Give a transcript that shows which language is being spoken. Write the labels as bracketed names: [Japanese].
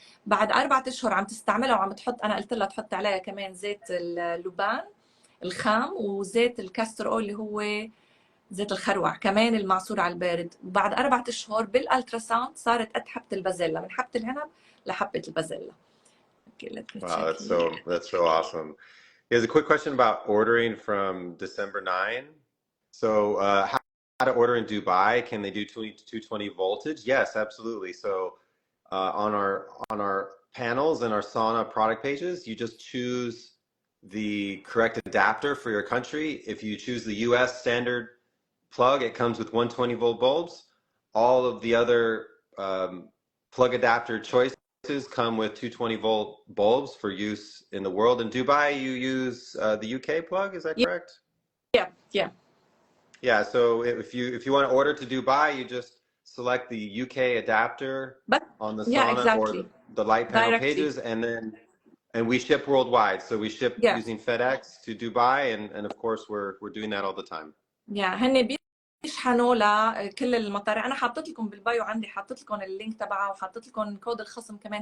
[Arabic] بعد 4 أشهر عم تستعملها وعم تحط، انا قلت لها تحط عليها كمان زيت اللبان الخام وزيت الكاستر اويل اللي هو زيت الخروع كمان المعصور على البارد. وبعد 4 أشهر بالالتراساوند صارت قد حبه البازيلا، من حبه العنب لحبه البازيلا. [English] Okay, let me Wow, check that's so awesome. Here's a quick question about ordering from December 9. So how to order in Dubai? Can they do 220 voltage? Yes, absolutely. So on our panels and our sauna product pages, you just choose the correct adapter for your country. If you choose the US standard plug, it comes with 120 volt bulbs. All of the other plug adapter choices come with 220 volt bulbs for use in the world. In Dubai, you use the UK plug, is that correct? Yeah, so if you want to order to Dubai, you just select the UK adapter on the sauna or the light panel pages, and we ship worldwide. So we ship using FedEx to Dubai, and of course we're doing that all the time. [Arabic] هن بيشحنوا لكل المطارح. انا حاطط لكم بالبايو عندي، حاطط لكم اللينك تبعها وحاطط لكم كود الخصم كمان.